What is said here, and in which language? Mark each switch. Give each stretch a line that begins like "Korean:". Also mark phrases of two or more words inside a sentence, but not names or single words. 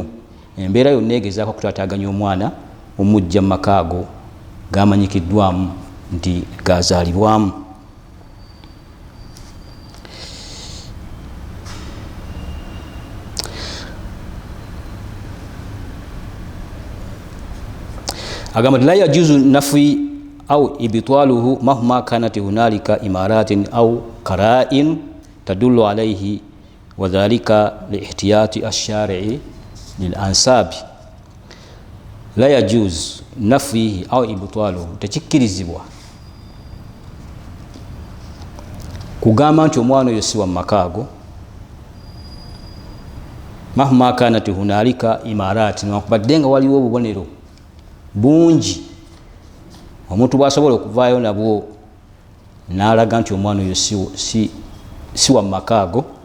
Ganda: Embeera yonna egezaako okutaataaganya omwana omujja mu maka ago gamanyikiddwamu nti gazaalibwamu.
Arabic: Agamba لا يجوز نفي أو إبطاله مهما كانت هنالك أمارات أو قرائن تدل عليه وذلك للاحتياط الشرعي للأنساب. لا يجوز نفيه أو إبطاله,
Ganda: tekikkirizibwa kugamba nti omwana oyo si wa maka ago
Arabic: مهما كانت هنالك أمارات,
Ganda: wakubadde nga waliwo obubonero bungi omuntu bwasobola okuvaayo nabwo n'alaga nti omwana oyo si wa maka ago.